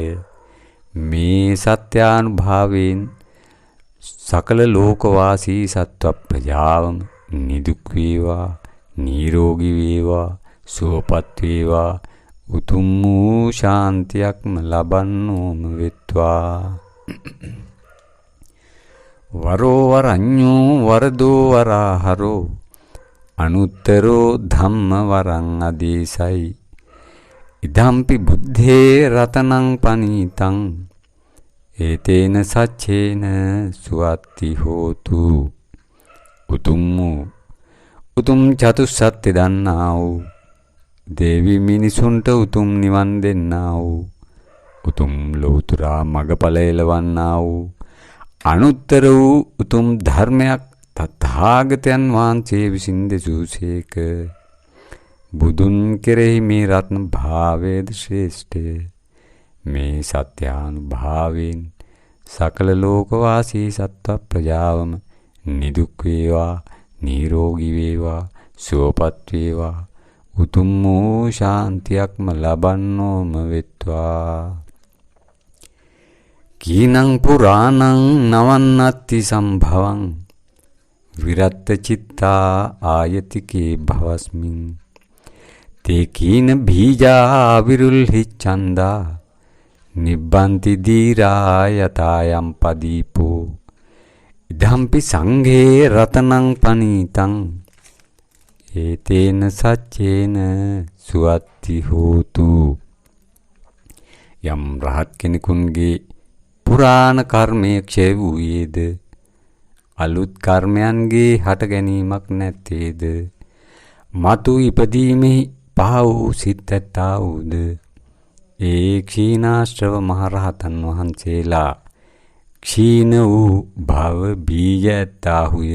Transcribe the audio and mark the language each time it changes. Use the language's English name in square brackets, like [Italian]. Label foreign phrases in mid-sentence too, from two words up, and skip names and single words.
[Sinhala] මේ සත්‍යානුභාවයෙන් සකල ලෝකවාසී සත්ව ප්‍රජාවම නිදුක් වේවා නිරෝගී වේවා සුවපත් වේවා උතුම් වූ ශාන්තියක්ම ලබන්නෝම වෙත්වා. [Pali] වරෝ වරඤ්ඤෝ වරදෝ වරාහරෝ අනුත්තරෝ ධම්ම වරං අදේසයි ඉදම්පි බුද්ධේ රතනං පනීතං ඒතේන සච්චේන සුවත්ති හෝතු. [Sinhala] උතුම් චතුස්සත්‍ය දන්නා වූ දේවි මිනිසුන්ට උතුම් නිවන් දෙන්නා වූ උතුම් ලෝතුරා මගඵල එළවන්නා වූ අනුත්තර වූ උතුම් ධර්මයක් තථාගතයන් වහන්සේ විසින් දෙසූසේක. බුදුන් කෙරෙහි මේ රත්න භාවයේද ශ්‍රේෂ්ඨය. මේ සත්‍යානුභාවයෙන් සකල ලෝකවාසී සත්ව ප්‍රජාවම නිදුක් වේවා නිරෝගී වේවා සුවපත් වේවා උතුම් වූ ශාන්තියක්ම ලබන්නෝම වෙත්වා. [Pali] කීනං පුරාණං නවන්නත්ති සම්භවං විරත්ත චිත්තා ආයතිකේ භවස්මින් තේ කීන බීජා විරුල්හි ඡන්දා නිබ්බන්ති දීරා යතායම් පදීපෝ ඉදම්පි සංඝේ රතනං පනීතං ඒතේන සච්චේන සුවත්ති හෝතු. [Sinhala] යම් රහත් කෙනෙකුන්ගේ පුරාණ කර්මය ක්ෂය වූයේද අලුත් කර්මයන්ගේ හට ගැනීමක් නැත්තේද? මතු ඉපදීමෙහි පහ වූ සිත් ඇත්තා වූද? ඒ ක්ෂීණාශ්‍රව මහරහතන් වහන්සේලා ක්ෂීණ වූ භව බීජ ඇත්තාහුය.